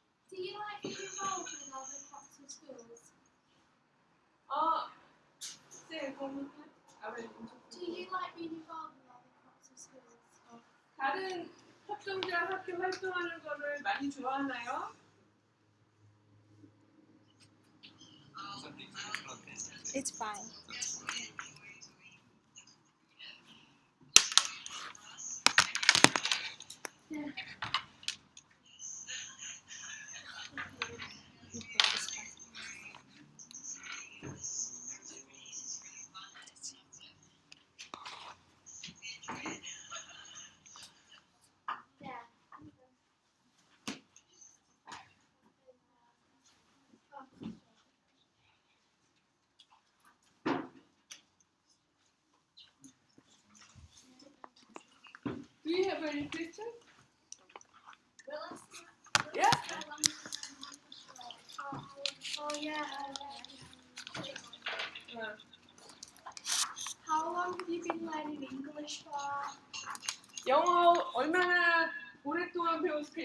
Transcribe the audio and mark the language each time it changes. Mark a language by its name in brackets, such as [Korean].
[English] Do you like being involved with other clubs and schools? Do you like being involved with other clubs and schools? [Korean] 다른 협동조합 학교 활동하는 거를 많이 좋아하나요? [English] It's fine. Yeah. Do you have any questions? Yeah. Yeah. How long have you been learning English for? [Korean] 영어 얼마나 오랫동안 배웠을까?